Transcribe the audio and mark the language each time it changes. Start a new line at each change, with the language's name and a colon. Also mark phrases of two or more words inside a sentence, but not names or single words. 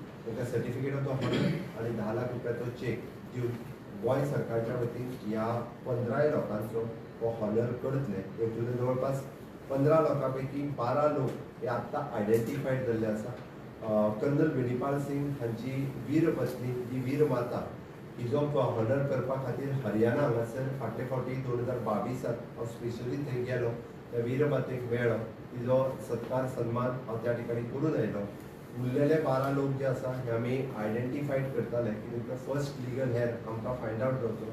Konkani: तांकां
English: certificate of honour
Konkani: आनी 10 लाख रुपयाचो चेक दिवन गोंय सरकारच्या वतीन ह्या 15 लोकांचो हो हॉनर करतले. हेतून जवळपास 15 लोकां पैकी 12 लोक हे आत्तां आयडेंटिफायड जाल्ले आसा. कर्नल वेणुपाल सिंग हांची वीर पत्नी जी वीर माता हिजो हॉनर करपा खातीर हरियाणा हांगासर फाटले फावटी 2022 हांव स्पेशली थंय गेलो. त्या वीर मातेक मेळ्ळो, तिजो सत्कार सन्मान हांव त्या ठिकाणी करून आयलो. उरलेले 12 लोक जे आसा हे आमी आयडेंटिफायड करताले की तुमकां
English: first legal heir
Konkani: आमकां
English: find out
Konkani: करचो.